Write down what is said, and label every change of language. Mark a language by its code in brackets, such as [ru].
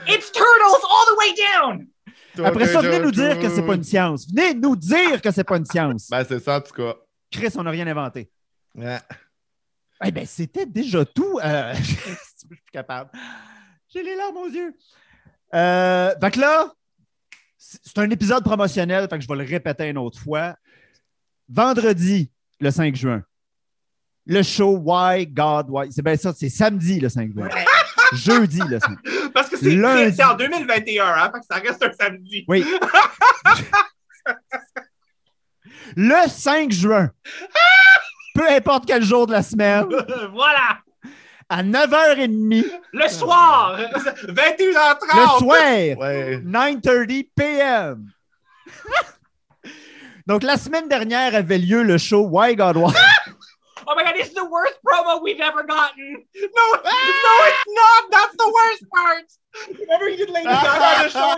[en] It's turtles all the way down! [fr] Après ça, venez nous dire que c'est pas une science. Venez nous dire que c'est pas une science. Ben, c'est ça, en tout cas. Chris, on n'a rien inventé. Ouais. Eh ben, c'était déjà tout. Je suis plus capable. J'ai les larmes aux yeux. Fait que là, c'est un épisode promotionnel, fait que je vais le répéter une autre fois. Vendredi, le 5 juin, le show Why God Why. C'est bien ça, c'est samedi, le 5 juin. Jeudi, le 5 juin. Parce que c'est en 2021, hein? Fait que ça reste un samedi. Oui. Le 5 juin. Peu importe quel jour de la semaine. Voilà. À 9h30. Le soir. 21h30. Le soir. Ouais. 9:30 p.m. Donc, la semaine dernière avait lieu le show Why God Why. [en] Oh my God, this is the worst promo we've ever gotten. No, no, it's not. That's the worst part. Remember you did Lady Gaga on the show?